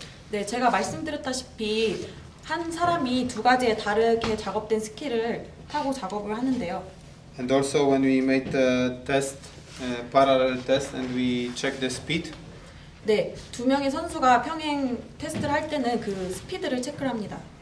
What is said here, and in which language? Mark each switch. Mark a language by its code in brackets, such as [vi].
[ko] 네, 제가 말씀드렸다시피 한 사람이 두 가지의 다르게 작업된 스키를 타고 작업을 하는데요. [en] And also when we made the test, parallel test and we check the speed. [ko] 네, 두 명의 선수가 평행 테스트를 할 때는 그 스피드를 체크를 합니다.